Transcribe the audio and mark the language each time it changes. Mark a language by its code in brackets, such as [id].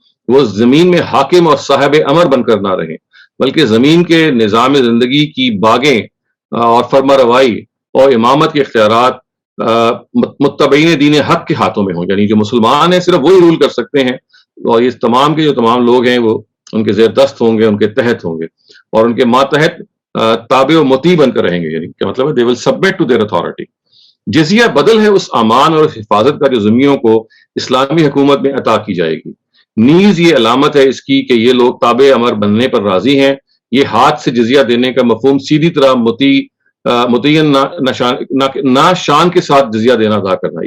[ur] وہ زمین میں حاکم اور صاحب امر بن کر نہ رہیں، بلکہ زمین کے نظام زندگی کی باغیں اور فرما روائی اور امامت کے اختیارات متبعین دین حق کے ہاتھوں میں ہوں. یعنی جو مسلمان ہیں صرف وہی رول کر سکتے ہیں، اور یہ تمام کے جو تمام لوگ ہیں وہ ان کے زیر دست ہوں گے، ان کے تحت ہوں گے، اور ان کے ماتحت تابع و مطیع بن کر رہیں گے. یعنی کیا مطلب ہے؟ [en] they will submit to their authority. [ur] جزیہ بدل ہے اس امان اور حفاظت کا جو ذمیوں کو اسلامی حکومت میں عطا کی جائے گی. نیز یہ علامت ہے اس کی کہ یہ لوگ تابع امر بننے پر راضی ہیں. یہ ہاتھ سے جزیہ دینے کا مفہوم سیدھی طرح متعین نہ شان کے ساتھ جزیہ دینا ادا کرنا.